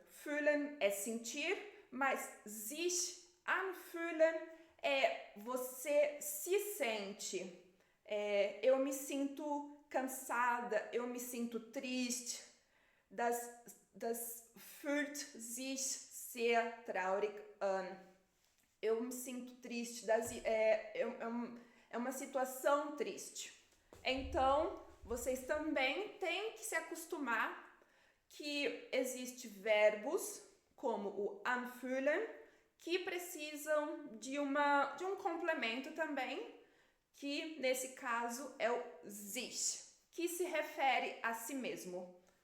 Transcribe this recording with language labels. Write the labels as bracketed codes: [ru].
[pt] Fühlen é sentir, mas sich anfühlen é você se sente. Eu me sinto cansada, eu me sinto triste. [de] Das fühlt sich sehr traurig an. [pt] Eu me sinto triste, é uma situação triste. Então, vocês também têm que se acostumar que existem verbos como o anfühlen que precisam de um complemento também, que nesse caso é o sich, que se refere a si mesmo.